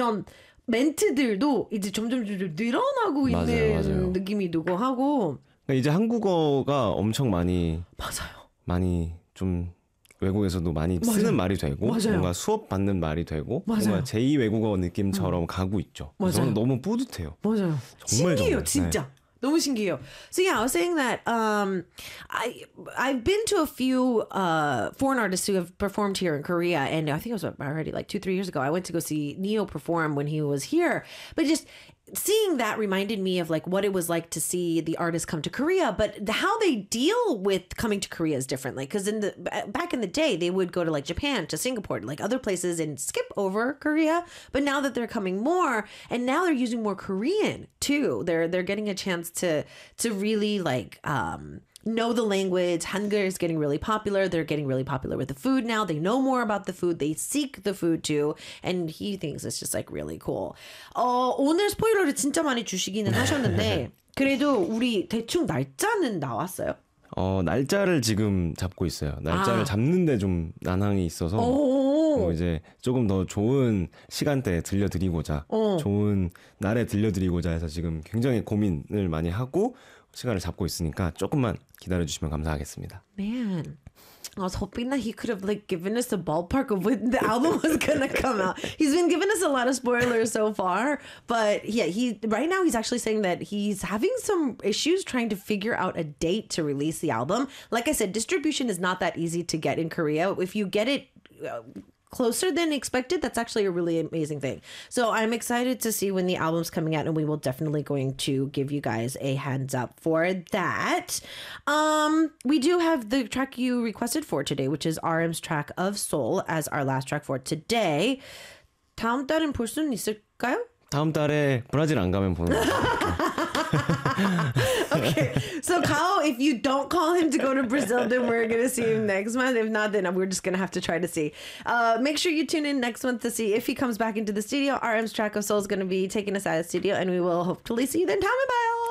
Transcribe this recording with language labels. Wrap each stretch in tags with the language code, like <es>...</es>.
<ko>이런 멘트들도 이제 점점 늘어나고 맞아요, 있는 맞아요. 느낌이 누구 하고 이제 한국어가 엄청 많이 맞아요. 많이 좀 외국에서도 많이 맞아요. 쓰는 말이 되고 맞아요. 뭔가 수업 받는 말이 되고 맞아요. 뭔가 제2 외국어 느낌처럼 가고 있죠. 맞아요. 저는 너무 뿌듯해요. 맞아요. 정말 신기해요, 정말. 진짜. 네. 너무 신기해요.</ko> <en>So yeah, I was saying that I've been to a few foreign artists who have performed here in Korea, and I think it was already like 2-3 years ago. I went to go see Neo perform when he was here, but just seeing that reminded me of like what it was like to see the artists come to Korea, but how they deal with coming to Korea is differently. Because in the back in the day, they would go to like Japan, to Singapore, like other places, and skip over Korea. But now that they're coming more, and now they're using more Korean too, they're getting a chance to really like know the language. Hangul is getting really popular. They're getting really popular with the food now. They know more about the food. They seek the food too. And he thinks it's just like really cool.</en> <ko>오늘 스포일러를 진짜 많이 주시기는 하셨는데 그래도 우리 대충 날짜는 나왔어요? 날짜를 지금 잡고 있어요. 날짜를 잡는데 좀 난항이 있어서 이제 조금 더 좋은 시간대에 들려드리고자 좋은 날에 들려드리고자 해서 지금 굉장히 고민을 많이 하고 시간을 잡고 있으니까 조금만 기다려 주시면 감사하겠습니다.</ko> <en>Man, I was hoping that he could have like given us a ballpark of when the album was gonna come out. He's been giving us a lot of spoilers so far, but yeah, he right now he's actually saying that he's having some issues trying to figure out a date to release the album. Like I said, distribution is not that easy to get in Korea. If you get it closer than expected, that's actually a really amazing thing. So I'm excited to see when the album's coming out, and we will definitely going to give you guys a hands up for that. We do have the track you requested for today, which is RM's track of Soul, as our last track for today.</en> <ko>다음 달엔 볼 수는 있을까요? 다음 달에 브라질 안 가면 보는 거예요.</ko> <en>Okay, so Kyle, if you don't call him to go to Brazil, then we're going to see him next month. If not, then we're just going to have to try to see. Make sure you tune in next month to see if he comes back into the studio. RM's Track of Soul is going to be taking us out of the studio, and we will hopefully see you then.</en> <ko>다음에 봐요.</ko>